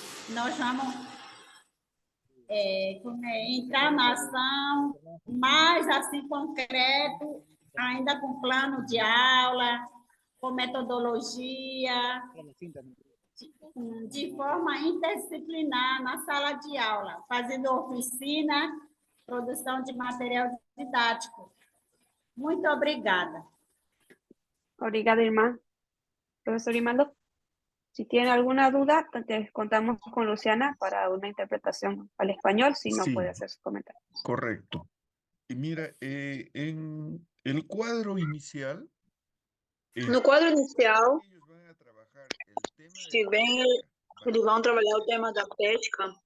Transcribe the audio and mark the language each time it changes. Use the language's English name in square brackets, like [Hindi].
[Portuguese] Nós vamos entrar na ação mais assim concreto, ainda com plano de aula, com metodologia, de forma interdisciplinar na sala de aula, fazendo oficina, produção de material didático. Muito obrigada. Obrigada, hermana. [Spanish] Profesor Grimaldo, si tiene alguna duda, contamos con Luciana para una interpretación al español, si no Sí, puede hacer su comentario. correcto. Y mira, en el cuadro inicial... [Portuguese] No quadro inicial, [Spanish] ellos van a trabajar el tema [Portuguese] se bem, eles vão trabalhar o tema da pesca.